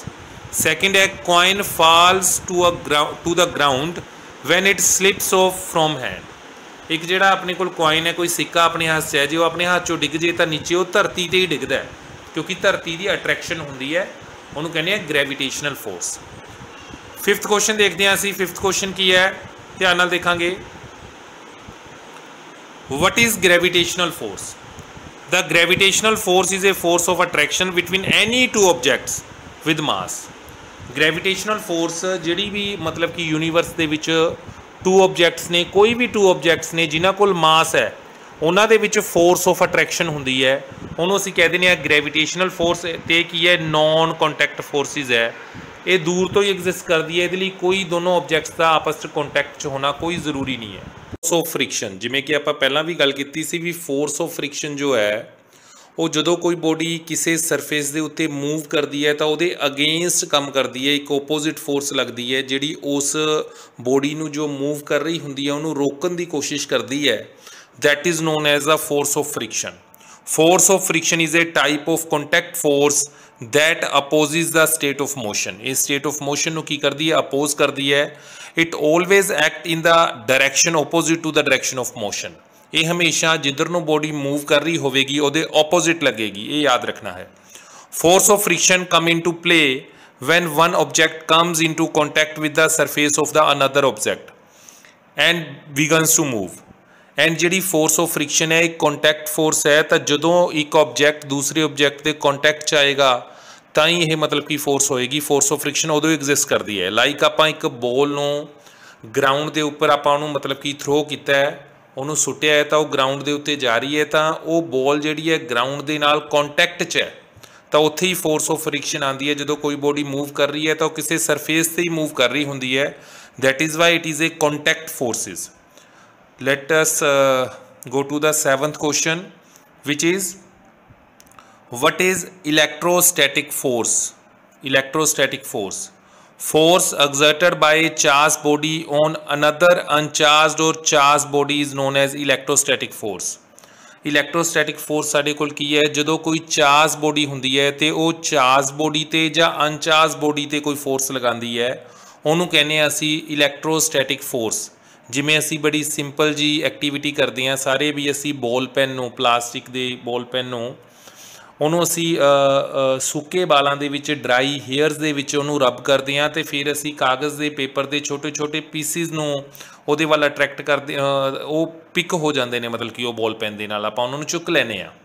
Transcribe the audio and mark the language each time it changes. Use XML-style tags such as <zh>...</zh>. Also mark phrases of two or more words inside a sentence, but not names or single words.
<en>second a coin falls to the ground when it slips off from hand.</en> <pa>ਇੱਕ ਜਿਹੜਾ ਆਪਣੇ ਕੋਲ ਕੋਇਨ ਹੈ, ਕੋਈ ਸਿੱਕਾ ਆਪਣੇ ਹੱਥ 'ਚ ਹੈ, ਜੇ ਉਹ ਆਪਣੇ ਹੱਥ 'ਚੋਂ ਡਿੱਗ ਜੇ ਤਾਂ ਨੀਚੇ ਉਹ ਧਰਤੀ 'ਤੇ ਹੀ ਡਿੱਗਦਾ ਹੈ, ਕਿਉਂਕਿ ਧਰਤੀ ਦੀ ਅਟਰੈਕਸ਼ਨ ਹੁੰਦੀ ਹੈ, ਉਹਨੂੰ ਕਹਿੰਦੇ ਆ</pa> <en>gravitational force. fifth question</en> <pa>ਦੇਖਦੇ ਹਾਂ ਅਸੀਂ।</pa> <en>fifth question</en> <pa>ਕੀ ਹੈ, ਧਿਆਨ ਨਾਲ ਦੇਖਾਂਗੇ।</pa> <en>What is gravitational force? The gravitational force is a force of attraction between any two objects with mass. Gravitational force</en> <pa>ਜਿਹੜੀ ਵੀ ਮਤਲਬ ਕਿ ਯੂਨੀਵਰਸ ਦੇ ਵਿੱਚ</pa> <en>two objects</en> <pa>ਨੇ, ਕੋਈ ਵੀ</pa> <en>two objects</en> <pa>ਨੇ ਜਿਨ੍ਹਾਂ ਕੋਲ ਮਾਸ ਹੈ, ਉਹਨਾਂ ਦੇ ਵਿੱਚ</pa> <en>force of attraction</en> <pa>ਹੁੰਦੀ ਹੈ, ਉਹਨੂੰ ਅਸੀਂ ਕਹਿ ਦਿੰਦੇ ਹਾਂ</pa> <en>gravitational force.</en> <pa>ਅਤੇ ਕੀ ਹੈ,</pa> <en>non contact forces</en> <pa>ਹੈ, ਇਹ ਦੂਰ ਤੋਂ ਹੀ ਐਗਜ਼ਿਸਟ ਕਰਦੀ ਹੈ, ਇਹਦੇ ਲਈ ਕੋਈ ਦੋਨੋਂ ਆਬਜੈਕਟਸ ਦਾ ਆਪਸ 'ਚ ਕੰਟੈਕਟ 'ਚ ਹੋਣਾ ਕੋਈ ਜ਼ਰੂਰੀ ਨਹੀਂ ਹੈ।</pa> <en>force of friction,</en> <pa>ਜਿਵੇਂ ਕਿ ਆਪਾਂ ਪਹਿਲਾਂ ਵੀ ਗੱਲ ਕੀਤੀ ਸੀ ਵੀ</pa> <en>force of friction</en> <pa>ਜੋ ਹੈ ਉਹ ਜਦੋਂ ਕੋਈ ਬੋਡੀ ਕਿਸੇ ਸਰਫੇਸ ਦੇ ਉੱਤੇ ਮੂਵ ਕਰਦੀ ਹੈ ਤਾਂ ਉਹਦੇ ਅਗੇਂਸਟ ਕੰਮ ਕਰਦੀ ਹੈ, ਇੱਕ</pa> <en>opposite force</en> <pa>ਲੱਗਦੀ ਹੈ ਜਿਹੜੀ ਉਸ ਬੋਡੀ ਨੂੰ ਜੋ ਮੂਵ ਕਰ ਰਹੀ ਹੁੰਦੀ ਹੈ ਉਹਨੂੰ ਰੋਕਣ ਦੀ ਕੋਸ਼ਿਸ਼ ਕਰਦੀ ਹੈ।</pa> <en>that is known as the force of friction. Force of friction is a type of contact force that opposes the state of motion.</en> <pa>ਇਹ</pa> <en>state of motion</en> <pa>ਨੂੰ ਕੀ ਕਰਦੀ ਹੈ, oppose ਕਰਦੀ ਹੈ।</pa> <en>It always act in the direction opposite to the direction of motion.</en> <pa>ਇਹ ਹਮੇਸ਼ਾ ਜਿੱਧਰ ਨੂੰ</pa> <en>body move</en> <pa>ਕਰ ਰਹੀ ਹੋਵੇਗੀ ਉਹਦੇ opposite ਲੱਗੇਗੀ, ਇਹ ਯਾਦ ਰੱਖਣਾ ਹੈ।</pa> <en>Force of friction come into play when one object comes into contact with the surface of the another object and begins to move.</en> <pa>ਐਂਡ ਜਿਹੜੀ</pa> <en>force of friction</en> <pa>ਹੈ ਇੱਕ</pa> <en>contact force</en> <pa>ਹੈ, ਤਾਂ ਜਦੋਂ ਇੱਕ ਆਬਜੈਕਟ ਦੂਸਰੇ ਆਬਜੈਕਟ ਦੇ ਕੰਟੈਕਟ 'ਚ ਆਏਗਾ ਤਾਂ ਹੀ ਇਹ ਮਤਲਬ ਕਿ ਫੋਰਸ ਹੋਏਗੀ।</pa> <en>force of friction</en> <pa>ਉਦੋਂ ਐਗਜ਼ਿਸਟ ਕਰਦੀ ਹੈ। ਲਾਈਕ ਆਪਾਂ ਇੱਕ ਬੋਲ ਨੂੰ ਗਰਾਊਂਡ ਦੇ ਉੱਪਰ ਆਪਾਂ ਉਹਨੂੰ ਮਤਲਬ ਕਿ ਥਰੋ ਕੀਤਾ ਹੈ, ਉਹਨੂੰ ਸੁੱਟਿਆ ਹੈ ਤਾਂ ਉਹ ਗਰਾਊਂਡ ਦੇ ਉੱਤੇ ਜਾ ਰਹੀ ਹੈ, ਤਾਂ ਉਹ ਬੋਲ ਜਿਹੜੀ ਹੈ ਗਰਾਊਂਡ ਦੇ ਨਾਲ ਕੰਟੈਕਟ 'ਚ ਹੈ, ਤਾਂ ਉੱਥੇ ਹੀ</pa> <en>force of friction</en> <pa>ਆਉਂਦੀ ਹੈ। ਜਦੋਂ ਕੋਈ</pa> <en>body move</en> <pa>ਕਰ ਰਹੀ ਹੈ ਤਾਂ ਉਹ ਕਿਸੇ ਸਰਫੇਸ 'ਤੇ ਹੀ ਮੂਵ ਕਰ ਰਹੀ ਹੁੰਦੀ ਹੈ।</pa> <en>that is why it is a contact forces. Let us go to the seventh question, which is what is electrostatic force? Electrostatic force, force exerted by a charged body on another uncharged or charged body is known as electrostatic force. Electrostatic force</en> <pa>ਸਾਡੇ ਕੋਲ ਕੀ ਹੈ, ਜਦੋਂ ਕੋਈ</pa> <en>charge body</en> <pa>ਹੁੰਦੀ ਹੈ ਤੇ ਉਹ</pa> <en>charge body</en> <pa>ਤੇ ਜਾਂ</pa> <en>uncharge body</en> <pa>ਤੇ ਕੋਈ ਫੋਰਸ ਲਗਾਉਂਦੀ ਹੈ, ਉਹਨੂੰ ਕਹਿੰਦੇ ਹਾਂ ਅਸੀਂ</pa> <en>electrostatic force.</en> <pa>ਜਿਵੇਂ ਅਸੀਂ ਬੜੀ ਸਿੰਪਲ ਜੀ ਐਕਟੀਵਿਟੀ ਕਰਦੇ ਹਾਂ ਸਾਰੇ ਵੀ, ਅਸੀਂ</pa> <en>ball pen</en> <pa>ਨੂੰ, ਪਲਾਸਟਿਕ ਦੇ</pa> <en>ball pen</en> <pa>ਨੂੰ ਉਹਨੂੰ ਅਸੀਂ ਸੁੱਕੇ ਬਾਲਾਂ ਦੇ ਵਿੱਚ</pa> <en>dry hairs</en> <pa>ਦੇ ਵਿੱਚ ਉਹਨੂੰ ਰਬ ਕਰਦੇ ਹਾਂ, ਅਤੇ ਫਿਰ ਅਸੀਂ ਕਾਗਜ਼ ਦੇ ਪੇਪਰ ਦੇ ਛੋਟੇ ਛੋਟੇ ਪੀਸਿਸ ਨੂੰ ਉਹਦੇ ਵੱਲ ਅਟਰੈਕਟ ਕਰਦੇ, ਉਹ ਪਿਕ ਹੋ ਜਾਂਦੇ ਨੇ, ਮਤਲਬ ਕਿ ਉਹ</pa> <en>ball pen</en> <pa>ਦੇ ਨਾਲ ਆਪਾਂ ਉਹਨਾਂ ਨੂੰ ਚੁੱਕ ਲੈਂਦੇ ਹਾਂ।</pa>